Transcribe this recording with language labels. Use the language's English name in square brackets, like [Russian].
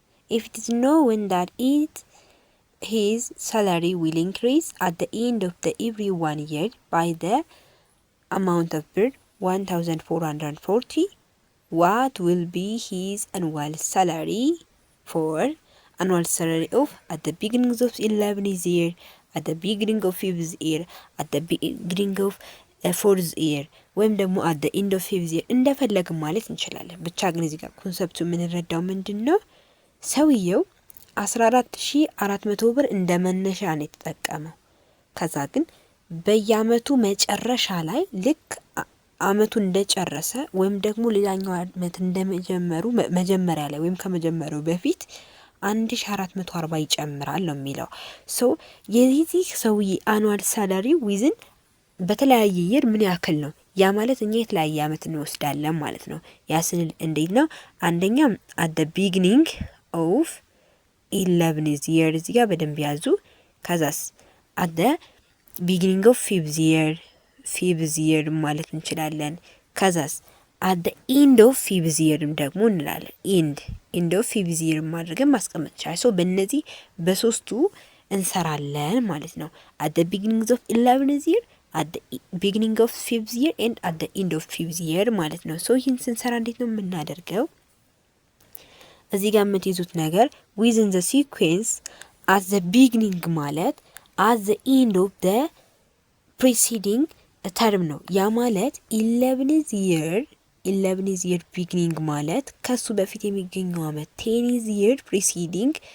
[English] If it is known that his salary will increase at the end of the every 1 year by the amount of per 1,440, what will be his annual salary for annual salary of at the beginning of 11th year, at the beginning of 5th year, at the beginning of 4th year [Amharic] ወይም ደግሞ [English] at the end of 5th year [Amharic] እንደፈለግን ማለት እንችላለን። ብቻ ግን እዚህ ጋር ኮንሰፕቱ የምንረዳው ምንድነው? ሰውየው 14400 ብር እንደመነሻ ነው የተጠቀመው። ከዛ ግን በየአመቱ መጨረሻ ላይ ልክ አመቱ እንደጨረሰ ወይም ደግሞ ሌላኛው አመት እንደመጀመሩ መጀመሪያ ላይ ወይም ከመጀመሩ በፊት 1440 ይጨምራል ነው የሚለው። ሶ የዚህ ሰውዬ አኑዋል ሳላሪ ዊዝን በተለያየ ይር ምን ያክል ነው? ያ ማለት እኛ የተለያየ አመት እንወስዳለን ማለት ነው። ያ ስንል እንዴት ነው? አንደኛ [English] at the beginning of 11th year [Amharic] እዚህ ጋር በደንብ ያዙ። ከዛስ [English] at the beginning of 5th year [Amharic] ማለት እንችላለን። ከዛስ [English] at the end of 5th year [Amharic] ደግሞ እንላለን። [English] end of 5th year [Amharic] ማድረግን ማስቀመጥ ይቻላል። ሶ በእነዚህ በሶስቱ እንሰራለን ማለት ነው። [English] at the beginning of 11th year, at the beginning of 5th year and at the end of 5th year [Amharic] ማለት ነው። ሶ ይህን ስንሰራ እንዴት ነው የምናደርገው? እዚህ ጋር የምትይዙት ነገር [English] within the sequence at the beginning ማለት at the end of the preceding term [Amharic] ነው። ያ ማለት [English] 11th year beginning [Amharic] ማለት ከሱ በፊት የሚገኘው አመት [English] 10th year preceding